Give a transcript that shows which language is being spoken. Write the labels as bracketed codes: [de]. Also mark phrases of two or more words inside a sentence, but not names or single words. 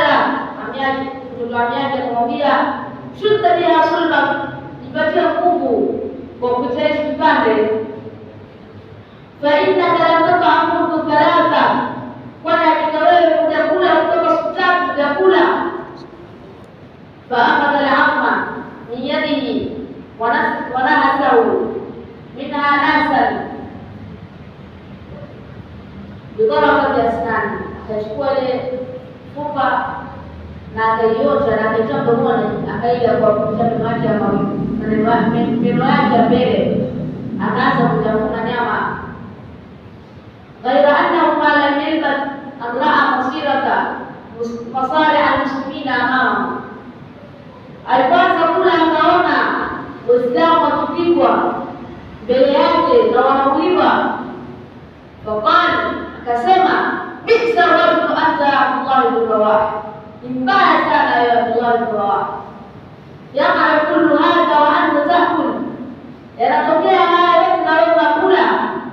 [sw] Makala ami yake, mtoto ami yake akamwambia, [ar] شد بها صلبا, [sw] jipatie nguvu kwa kupitia hichi kipande. [ar] فإنك لم تطعم منذ ثلاثة, [sw] kwani hakika wewe hujakula kutoka siku 3 hujakula. [ar] فأخذ العظم من يده ونهسه منها نهسا بطرفة أسنانه, [sw] akachukua ile fupa na akaiosha na akaitoa mdomoni, akaila kwa kupitia meno yake ya mbele, akaanza kutafuna nyama. [ar] غير أنه ما لم يلبث أن رأى مسيرة مصالح المسلمين أمامه, [sw] alipoanza kula akaona Waislamu wakipigwa mbele yake na wanauliwa. Faqala, akasema [ar] بئس رجل أنت [sw] Abdullah ibn Rawah, mbaya sana ya Abdullah ibn Rawah, [ar] يقع كل هذا وأنت تأكل, [sw] yanatokea haya yote na wewe unakula.